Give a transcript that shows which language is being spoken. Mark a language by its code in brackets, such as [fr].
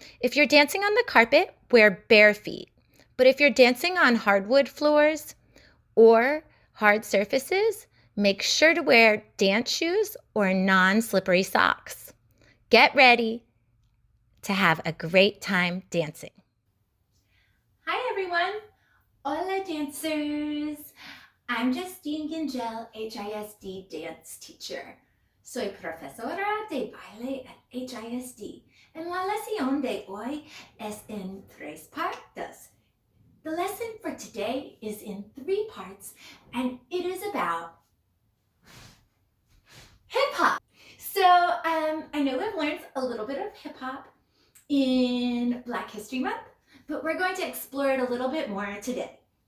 [en] If you're dancing on the carpet, wear bare feet. But if you're dancing on hardwood floors or hard surfaces, make sure to wear dance shoes or non-slippery socks. Get ready to have a great time dancing. Hi everyone! Hola dancers! I'm Justine Gingell, HISD dance teacher. [es] Soy profesora de baile [en] at HISD and [es] la lección de hoy es en tres partes. [en] The lesson for today is in 3 parts and it is about hip-hop. So I know we've learned a little bit of hip-hop in Black History Month, but we're going to explore it a little bit more today.